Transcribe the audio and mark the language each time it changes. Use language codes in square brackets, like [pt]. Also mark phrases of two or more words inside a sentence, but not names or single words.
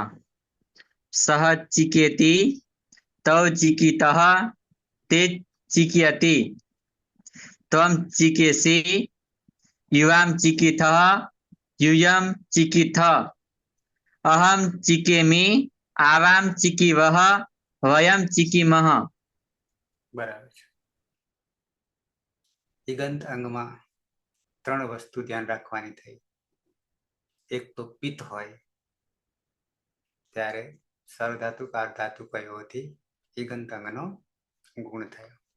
[sa] सः चिकेति तौ चिकितः ते चिक्यति त्वं चिकेसि युवां चिकिथः यूयं चिकिथ अहं चिकेमि आवां चिकीवः वयं चिकीमः। [gu] बराबर છે। ઈગંત અંગમાં 3 વસ્તુ ધ્યાન રાખવાની થઈ। એક તો પિત્ત હોય ત્યારે સરધાતુ કાર્ધાતુ કયોથી ઈગંત અંગનો ગુણ થયો।